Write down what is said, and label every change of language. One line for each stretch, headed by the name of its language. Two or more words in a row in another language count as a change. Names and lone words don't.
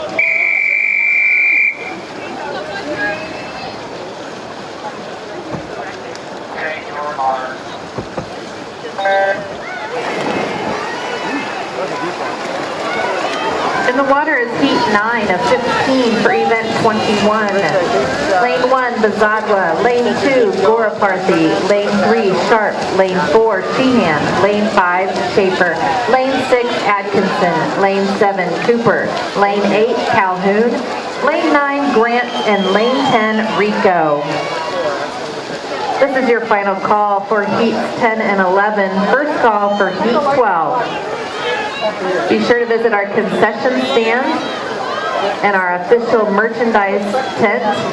English: In the water is heat 9 of 15 for event 21. Lane 1, Bazadwa. Lane 2, Goraparthy. Lane 3, Sharp. Lane 4, Sheehan. Lane 5, Schaefer. Lane 6, Atkinson. Lane 7, Cooper. Lane 8, Calhoun. Lane 9, Grant. And Lane 10, Rico. This is your final call for heats 10 and 11. First call for heat 12. Be sure to visit our concession stand and our official merchandise tent.